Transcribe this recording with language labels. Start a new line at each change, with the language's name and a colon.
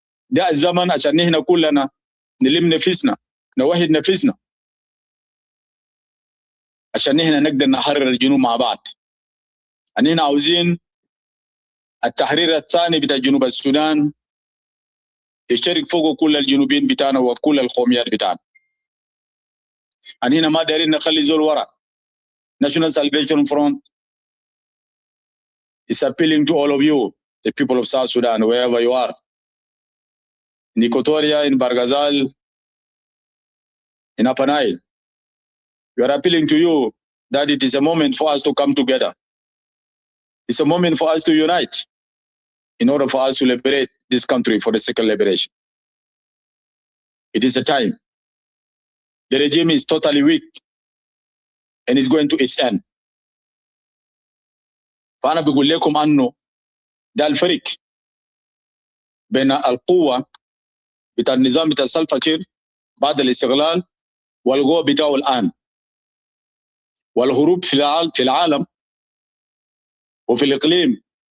Arabic: ده الزمن عشان احنا كلنا نلم نفسنا، نوحد نفسنا، عشان احنا نقدر نحرر الجنوب مع بعض. اننا عاوزين التحرير الثاني بتاع جنوب السودان يشترك فوق كل الجنوبيين بتاعنا وكل القوميات بتاعنا. اننا ما دايرين نخلي زول ورا.
English: National Salvation Front is appealing to all of you, the people of South Sudan, wherever you are, in Equatoria, in Barghazal, in Upper Nile. We are appealing to you that it is a moment for us to come together. It's a moment for us to unite in order for us to liberate this country for the second liberation. It is a time. The regime is totally weak and is going to its end.
Arabic: فأنا بقول لكم أنه ده الفرق بين القوة بتاع النظام بتاع سلفا كير بعد الاستغلال والقوة بتاعه الآن، والهروب في العالم وفي الإقليم.